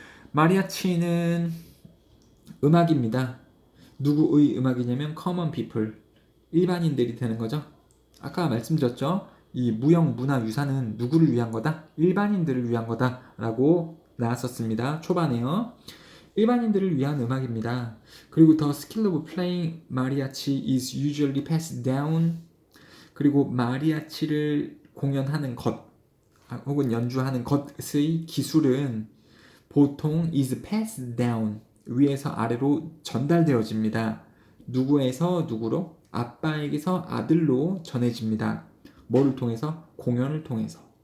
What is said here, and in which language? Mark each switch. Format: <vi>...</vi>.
<ko>마리아치는 음악입니다. 누구의 음악이냐면</ko> <en>common people,</en> <ko>일반인들이 되는 거죠. 아까 말씀드렸죠. 이 무형 문화유산은 누구를 위한 거다? 일반인들을 위한 거다 라고 나왔었습니다. 초반에요. 일반인들을 위한 음악입니다.</ko> <en>그리고 the skill of playing mariachi is usually passed down.</en> <ko>그리고 마리아치를 공연하는 것 혹은 연주하는 것의 기술은 보통</ko> <en>is passed down,</en> <ko>위에서 아래로 전달되어집니다. 누구에서 누구로? 아빠에게서 아들로 전해집니다. 뭐를 통해서? 공연을 통해서.</ko>